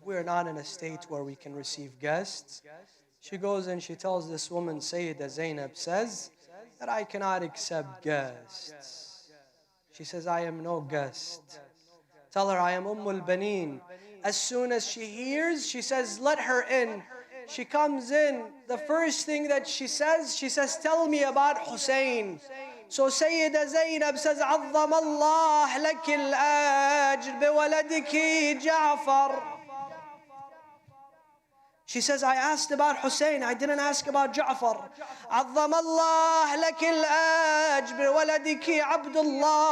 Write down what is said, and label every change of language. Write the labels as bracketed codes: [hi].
[en] We're not in a state where we can receive guests. She goes and she tells this woman, Sayyidah Zainab says, that I cannot accept guests. She says, I am no guest. Tell her I am Ummul Baneen. As soon as she hears, she says, let her in. She comes in, the first thing that she says, tell me about Hussein. So Sayyidah Zainab says, [ar] عظم الله لك الأجر بولدك جعفر. [en] She says, I asked about Hussein, I didn't ask about Ja'far. [ar] عظم الله لك الأجر بولدك عبد الله.